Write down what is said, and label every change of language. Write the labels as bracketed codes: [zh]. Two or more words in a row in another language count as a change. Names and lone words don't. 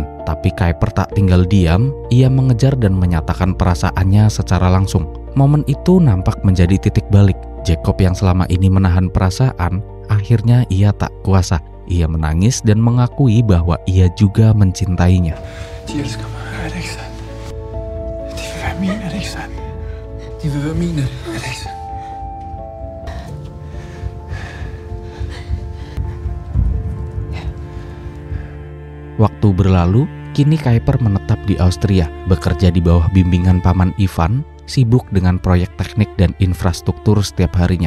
[id] Tapi Kuiper tak tinggal diam, ia mengejar dan menyatakan perasaannya secara langsung. Momen itu nampak menjadi titik balik. Jacob yang selama ini menahan perasaan, akhirnya ia tak kuasa. Ia menangis dan mengakui bahwa ia juga mencintainya. [da] De elsker mig, er det ikke sandt? De vil være mine, er det ikke sandt? De vil være mine, er det ikke sandt? [id] Waktu berlalu, kini Kuiper menetap di Austria, bekerja di bawah bimbingan paman Ivan, sibuk dengan proyek teknik dan infrastruktur setiap harinya.